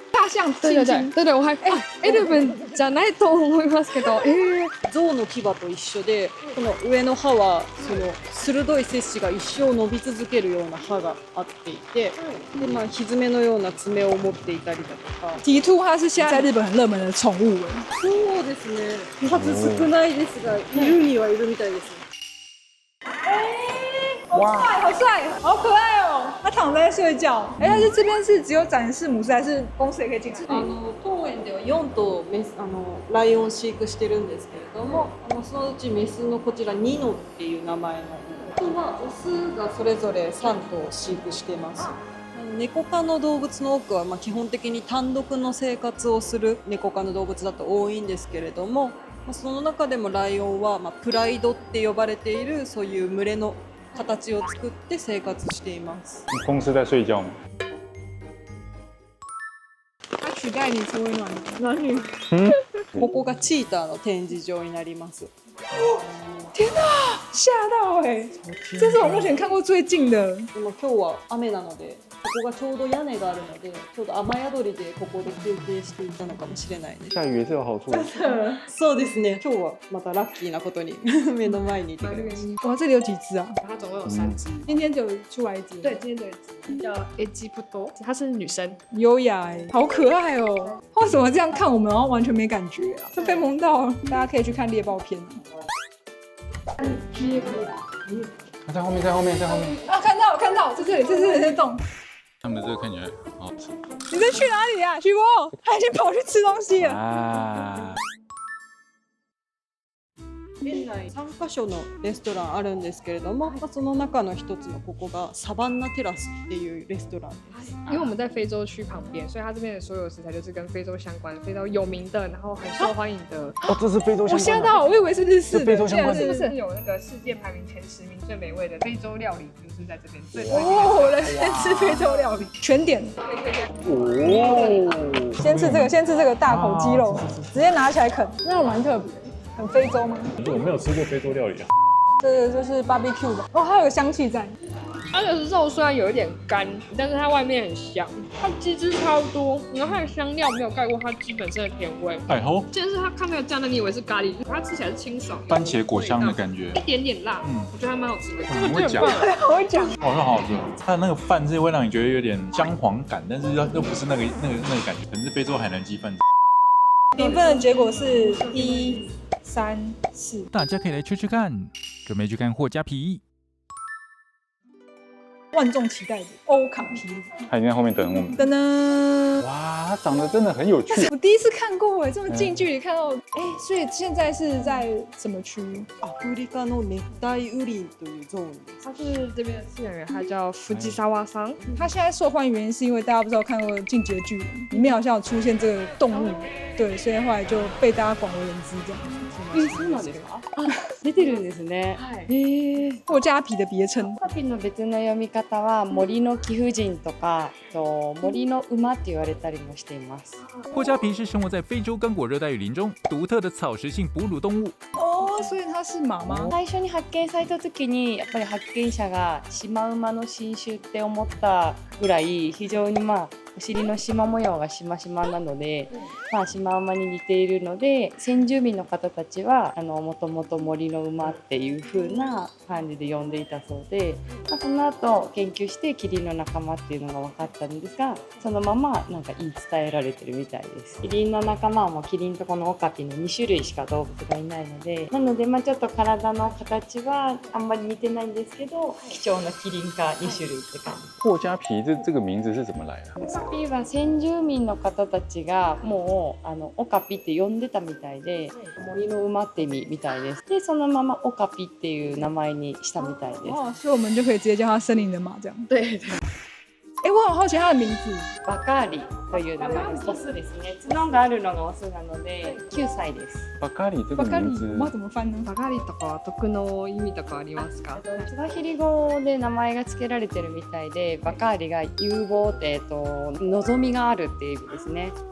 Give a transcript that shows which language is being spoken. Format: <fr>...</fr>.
<zh>大象对对对对对，我还</zh> <ja>エルブンじゃないと思いますけど、象の牙と一緒で、この上の歯はその鋭い切歯が一生伸び続けるような歯があっていて、でまあひづめのような爪を持っていたりだとか。</ja> <zh>蹄兔它是现在在日本很热门的宠物哎。</zh> <ja>そうですね。数少ないですが、いるにはいるみたいです。</ja> <zh>哇，好帅，好可爱哦！它躺在睡觉。哎，但是这边是只有展示模式，还是公司也可以进去？</zh> <ja>当園では4頭メスライオンを飼育してるんですけれども、そのうちメスのこちらニノっていう名前の今オスがそれぞれ3頭飼育しています。猫科の動物の多くは基本的に単独の生活をする猫科の動物だと多いんですけれども、その中でもライオンはプライドって呼ばれているそういう群れの形を作って生活しています。</ja> <zh>公司在睡觉吗？它取代你成为暖女。</zh> <ja>ここがチーターの展示場になります。</ja> <zh>天哪，吓到哎！这是我目前看过最近的。</zh> <ja>でも今日は雨なので、ここがちょうど屋根があるので、ちょうど雨宿りでここで休憩していたのかもしれないです。</ja> <zh>下雨也是有好处的。</zh> <ja>そうですね。今日はまたラッキーなことに目の前にいてくれました。</ja> <zh>哇，这里有几只啊？它总共有3只。今天就有出来一只。对，今天有一只叫 Egiputo，她是女生。优雅哎，好可爱哦！为什么这样看我们，然后完全没感觉啊？就被萌到了。大家可以去看猎豹片。它在后面，在后面，在后面。啊，看到，这里，这洞。他们这个看起来好好吃。你在去哪里啊，徐博？他已经跑去吃东西了。啊。</zh> <ja>園内3カ所のレストランあるんですけれども、その中の一つのここがサバンナテラスっていうレストランです。</ja> <zh>因为我们在非洲区旁边，所以它这边的所有食材就是跟非洲相关、非洲有名的，然后很受欢迎的。哦，这是非洲相关的。我吓到，我以为是日式的。非洲相关的，是不是有那个世界排名前10名最美味的非洲料理，就是在这边最推荐的。哦，我来先吃非洲料理，全点。哦。先吃这个大口鸡肉，直接拿起来啃，那蛮特别。很非洲吗？我没有吃过非洲料理啊。这个就是 barbecue 吧，哦，它有个香气在。它的肉虽然有一点干，但是它外面很香，它鸡汁超多，然后它的香料没有盖过它鸡本身的甜味。哎吼，但是它看那个酱呢，你以为是咖喱，它吃起来是清爽，番茄果香的感觉一，点点辣，我觉得还蛮好吃的。很会讲，我会讲，好像好好吃。它的那个饭是会让你觉得有点姜黄感，但是又不是那个感觉，可能是非洲海南鸡饭。评分的结果是1、3、4。大家可以来吃吃看。准备去看货加皮。万众期待的欧卡皮鲁，它已经在後面等我们。噔噔，哇，它长得真的很有趣。我第一次看过哎，这么近距离看到，所以现在是在什么区？</zh> <ja>アフリカの熱帯雨林というゾーンです。</ja> <zh>它是这边的饲养员，他叫福吉沙瓦桑。他现在受欢迎原因是因为大家不知道看过《进击的巨人》，里面好像有出现这个动物，对，所以后来就被大家广为人知这样子。</zh> <ja>そうなんですか？出てるんですね。</ja> <zh>货加皮的别称。</zh> <ja>カピの別の読み方は森の貴婦人とか、森の馬って言われたりもしています。</ja> <zh>货加皮是生活在非洲刚果热带雨林中独特的草食性哺乳动物。哦，所以它是马吗？</zh> <ja>最初に発見された時にやっぱり発見者がシマウマの新種って思ったぐらい非常にお尻の縞模様がしましまなので、シマウマに似ているので先住民の方たちはもともと森の馬っていう風な感じで呼んでいたそうで、その後研究してキリンの仲間っていうのが分かったんですが、そのままなんか言い伝えられてるみたいです。キリンの仲間はもうキリンとこのオカピの2種類しか動物がいないので、なのでちょっと体の形はあんまり似てないんですけど、貴重なキリンか2種類って感じ。</ja> <zh>货加皮这个名字是怎么来的？</zh> <ja>オカピは先住民の方たちがもうオカピって呼んでたみたいで、森の馬って意味みたいです。でそのままオカピっていう名前にしたみたいです。</ja> <zh>哦，所以我们就可以直接叫它森林的马这样。对。我很好奇它的名字。</zh> <ja>バカーリという名前です。オスですね。角があるのがオスなので9歳です。</ja> <zh>バカリ这个巴卡里名字，马怎么翻呢？</zh> <ja>バカリとかは特の意味とかありますか？スワヒリ語で名前が付けられてるみたいで、バカーリが有望って望みがあるっていう意味ですね。</ja>